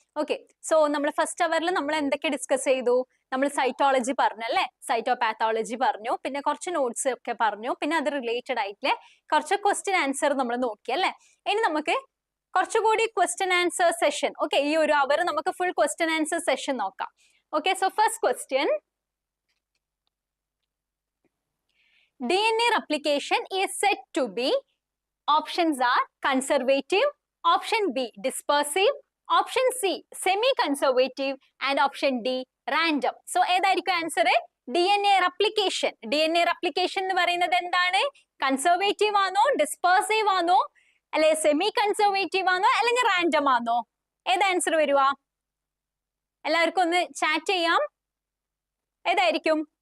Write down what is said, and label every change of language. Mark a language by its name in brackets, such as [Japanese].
[Malayalam] Okay, so നമ്മൾ first അവറിൽ നമ്മൾ എന്തൊക്കെ ഡിസ്കസ് ചെയ്തു? നമ്മൾ സൈറ്റോളജി പറഞ്ഞു അല്ലെ, സൈറ്റോപാത്തോളജി പറഞ്ഞു, പിന്നെ കുറച്ച് നോട്ട്സ് ഒക്കെ പറഞ്ഞു, പിന്നെ അത് റിലേറ്റഡ് ആയിട്ടുള്ള കുറച്ച് ക്വസ്റ്റ്യൻ ആൻസർ നമ്മൾ നോക്കി അല്ലെ. ഇനി നമുക്ക് കുറച്ചുകൂടി ക്വസ്റ്റ്യൻ ആൻസർ സെഷൻ. ഓക്കെ, ഈ ഒരു അവർ നമുക്ക് ഫുൾ ക്വസ്റ്റ്യൻ ആൻസർ സെഷൻ നോക്കാം. [English] Okay, so first question, DNA replication is said to be, options are conservative, option B dispersive, option C semi-conservative and option D random. [Malayalam] So ഏതായിരിക്കും answer? DNA replication. DNA replication എന്ന് പറയുന്നത് എന്താണ്? Conservative ആണോ, ഡിസ്പേഴ്സീവ് ആണോ, അല്ലെ semi conservative ആണോ, അല്ലെങ്കിൽ random ആണോ? ഏത് ആൻസർ വരുക? എല്ലാവർക്കും ഒന്ന് ചാറ്റ് ചെയ്യാം. ഏതായിരിക്കും?